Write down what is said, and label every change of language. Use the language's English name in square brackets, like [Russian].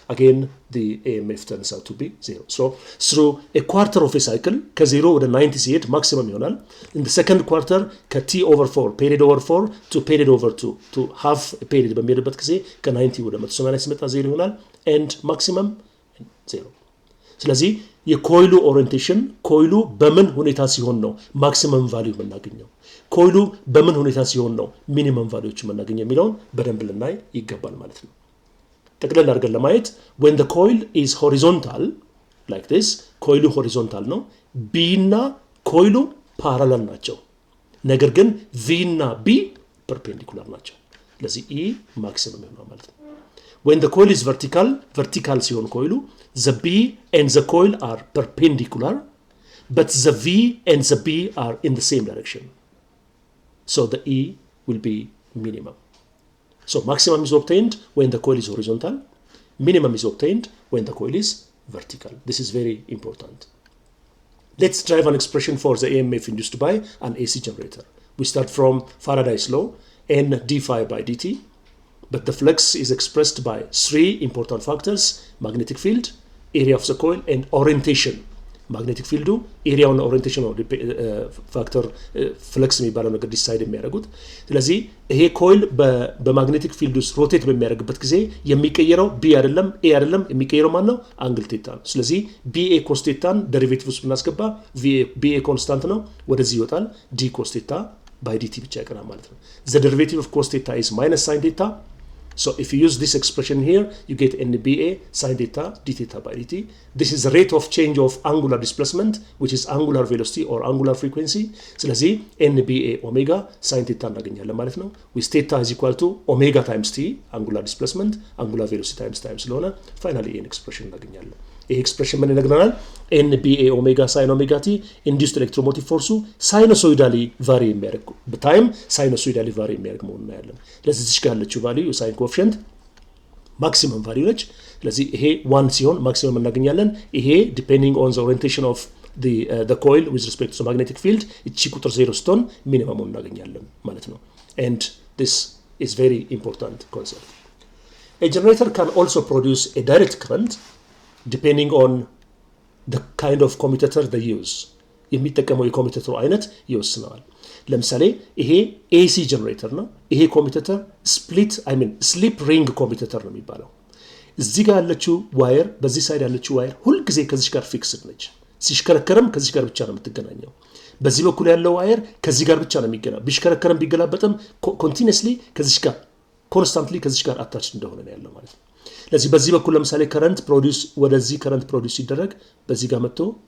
[English] Again, the AMF turns out to be 0. So through a quarter of a cycle, [Amharic] ከ0 ወደ 90 ሲሄድ [English] maximum ይሆናል. In the second quarter, ከT over 4, period over 4 to period over 2, to half a period [Amharic] በሚሄድበት ጊዜ ከ90 ወደ 180 ሲመጣ 0 ይሆናል [English] and maximum 0. [Amharic] ስለዚህ የኮይሉ ኦሪየንቴሽን ኮይሉ በምን ሁኔታ ሲሆን ነው ማክሲመም ቫልዩ የምናገኘው፣ ኮይሉ በምን ሁኔታ ሲሆን ነው ሚኒመም ቫልዩዎች የምናገኘው የሚለውን በደንብ ልናይ ይገባል ማለት ነው። ጠቅለል አድርገን ለማየት [English] when the coil is horizontal like this, [Amharic] ኮይሉ ሆሪዞንታል ነው፣ B እና ኮይሉ ፓራላል ናቸው። ነገር ግን V እና B ፐርፔንዲኩላር ናቸው። ስለዚህ E ማክሲመም ይሆናል ማለት ነው። [English] When the coil is vertical [Amharic] ሲሆን ኮይሉ [English] the B and the coil are perpendicular, but the V and the B are in the same direction. So the E will be minimum. So maximum is obtained when the coil is horizontal, minimum is obtained when the coil is vertical. This is very important. Let's drive an expression for the AMF induced by an AC generator. We start from Faraday's law. n d phi by dt, but the flux is expressed by three important factors: magnetic field, area of the coil, and orientation. magnetic field area and orientation of factor flux [Amharic] የሚባለው ነገር ዲሳይድ የሚያደርጉት። ስለዚህ ይሄ ኮይል በማግኔቲክ ፊልድ ውስጥ ሮቴት በሚያደርግበት ጊዜ የሚቀየረው ቢ አይደለም ኤ አይደለም፣ የሚቀየረው ማን ነው? አንግል ቴታ ነው። ስለዚህ ቢኤ ኮስ ቴታን ዴሪቬቲቭ ውስጥ ብናስገባ ቢኤ ኮንስታንት ነው፣ ወደዚህ ይወጣል። ዲ ኮስ ቴታ ባይ ዲቲ ብቻ ይቀራል ማለት ነው። [English] the derivative of cos theta is minus sin theta. So if you use this expression here, you get NBA sin theta d theta by dt. This is the rate of change of angular displacement, which is angular velocity or angular frequency. [Amharic] ስለዚህ NBA omega sin theta እናገኛለን ማለት ነው። [English] with theta is equal to omega times t, angular displacement, angular velocity times time [Amharic] ስለሆነ finally ይህን expression እናገኛለን። ይህ ኤክስፕሬሽን ምን ይነግረናል? NBA omega sin omega t induced electromotive force sinusoidally vary የሚያደርግ በታይም sinusoidally vary የሚያደርግ መሆኑን እናያለን። ስለዚህ እዚህ ጋር ያለችው ቫልዩ ሳይን ኮኤፊሽንት ማክሲመም ቫልዩ ነች። ስለዚህ ይሄ 1 ሲሆን ማክሲመም እናገኛለን። ይሄ ዲፔንዲንግ ኦን ዘ ኦሪየንቴሽን ኦፍ [English] the coil with respect to the magnetic field [Amharic] እቺ ቁጥር 0 ስትሆን ሚኒመም እናገኛለን ማለት ነው። [English] and this is very important concept. A generator can also produce a direct current depending on the kind of commutator they use. [Amharic] የሚጠቀመው የኮሚቴተሩ አይነት ይወስነዋል። ለምሳሌ ይሄ AC ጀነሬተር ነው። ይሄ ኮሚቴተር ስሊፕ ሪንግ ኮሚቴተር ነው የሚባለው። እዚህ ጋር ያለችው ዋየር፣ በዚህ ሳይድ ያለችው ዋየር ሁሉ ጊዜ ከዚህ ጋር ፊክስድ ነች። ሲሽከረከረም ከዚህ ጋር ብቻ ነው የምትገናኘው። በዚህ በኩል ያለው ዋየር ከዚህ ጋር ብቻ ነው የሚገናኘው። ቢሽከረከረም ቢገላበጥም ኮንቲኒየስሊ ከዚህ ጋር ኮንስታንትሊ ከዚህ ጋር አታችድ እንደሆነ ነው ያለው ማለት ነው። ለዚህ በዚህ በኩል ለምሳሌ ከረንት ፕሮዲዩስ ወደዚህ ከረንት ፕሮዲዩስ ሲደረግ በዚህ ጋር መጥቶ